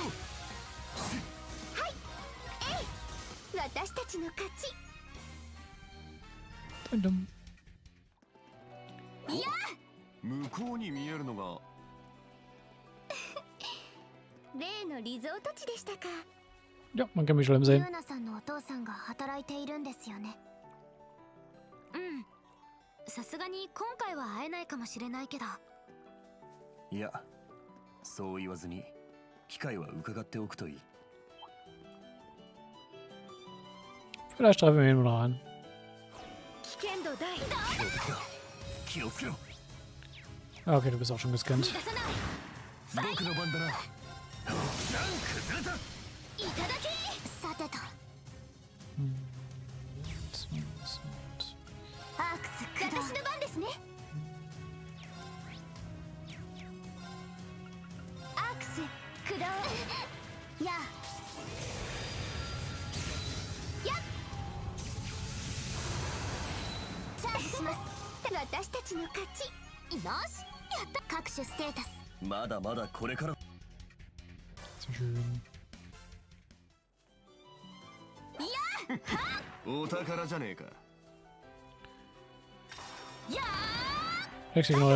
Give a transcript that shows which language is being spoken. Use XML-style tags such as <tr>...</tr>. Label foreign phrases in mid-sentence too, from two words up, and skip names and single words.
<ja>はい。私たちの勝ち。 Dum. いや、向こうに見えるのが例のリゾート地でしたか。</ja> <de>Ja, man kann mich schon</de> <ja>ユ</ja> <de>sehen.</de> <ja>ーナさんのお父さんが働いているんですよね。うん。さすがに今回は会えないかもしれないけど。いや、そう言わずに機会は伺っておくといい。</ja> <de>Vielleicht treffen wir ihn noch an.</de> <ja>危険度大。気をつけろ。</ja> <de>Ah, okay, du bist auch schon gescannt.</de> <ja>逃がさない。僕の番だな。崩れた。いただき。さてと。アークス私の番ですね。アークス駆動。やあ。やっ。チャージします。私たちの勝ち。よし、やった。各種ステータス。まだまだこれから。</ja> <de>So schön.</de> <ja>お宝じゃねえか。</ja> <de>Wechsel genau.</de>